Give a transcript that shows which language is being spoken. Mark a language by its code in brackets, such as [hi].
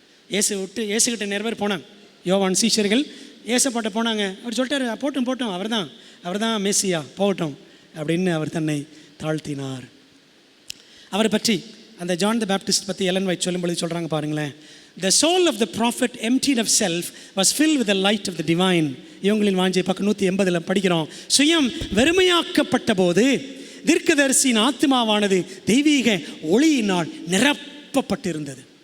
[ta] இயேசுகிட்ட நிறைய பேர் போனாங்க. யோவான் சீஷர்கள் ஏசப்பாட்ட போனாங்க. அவர் சொல்லிட்டாரு, போட்டும் அவர் தான் மெஸ்ஸியா, போகட்டும் அப்படின்னு அவர் தன்னை தாழ்த்தினார். அவரை பற்றி அந்த ஜான் த பேப்டிஸ்ட் பற்றி எலன் வைட் சொல்லும்பொழுது சொல்கிறாங்க பாருங்களேன். [en] The soul of the prophet emptied of self was filled with the light of the divine. [ta] இவங்களின் வாஞ்சை பக்கம் 180 படிக்கிறோம். சுயம் வெறுமையாக்கப்பட்ட போது தீர்க்கதரிசியின் ஆத்மாவானது தெய்வீக ஒளியினால் நிரப்பப்பட்டிருந்தது.